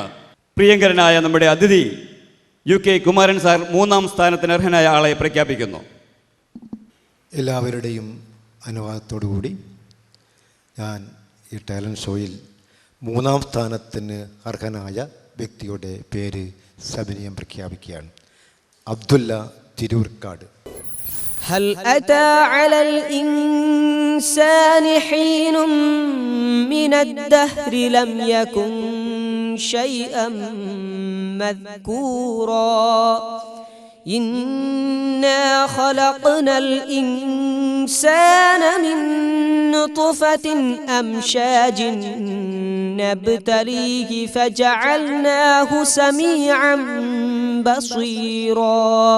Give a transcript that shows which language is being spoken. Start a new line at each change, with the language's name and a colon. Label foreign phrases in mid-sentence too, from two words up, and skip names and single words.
Malayalam: പ്രിയങ്കരനായ നമ്മുടെ അതിഥി UK കുമാരൻ സാർ 3ാം സ്ഥാനത്തിന് അർഹനായ ആളെ പ്രഖ്യാപിക്കുന്നു. എല്ലാവരുടെയും അനുവാദത്തോടുകൂടി ഞാൻ ഈ
English: talent showil
Malayalam: 3ാം സ്ഥാനത്തിന് അർഹനായ വ്യക്തിയുടെ പേര് സവിനയം പ്രഖ്യാപിക്കുകയാണ്. അബ്ദുല്ല തിരൂർക്കാട്.
Arabic: هل أتى على الإنسان حين من الدهر لم يكن شيئا مذكورا إنا خلقنا الإنسان من نطفة أمشاج نبتليه فجعلناه سميعا بصيرا